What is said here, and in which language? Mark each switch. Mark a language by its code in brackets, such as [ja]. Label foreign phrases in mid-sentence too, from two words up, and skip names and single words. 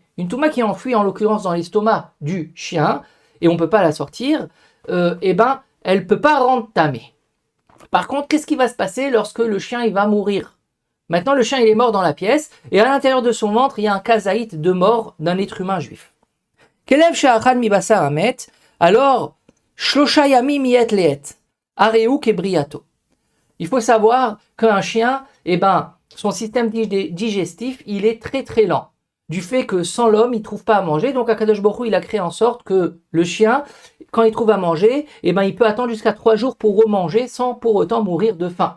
[fr] Une Touma qui enfuit en l'occurrence dans l'estomac du chien, et on ne peut pas la sortir, eh ben, elle ne peut pas rendre tamé. Par contre, qu'est-ce qui va se passer lorsque le chien il va mourir? Maintenant, le chien il est mort dans la pièce, et à l'intérieur de son ventre, il y a un kazaït de mort d'un être humain juif. [he] כלב שאכל מבשר המת, alors, שלושה ימים מעת לעת. Areouk et Briato. [fr] Il faut savoir qu'un chien, eh ben, son système digestif, il est très très lent. Du fait que sans l'homme, il ne trouve pas à manger. Donc [he] הקדוש ברוך הוא, [fr] il a créé en sorte que le chien, quand il trouve à manger, eh ben, il peut attendre jusqu'à 3 jours pour remanger sans pour autant mourir de faim.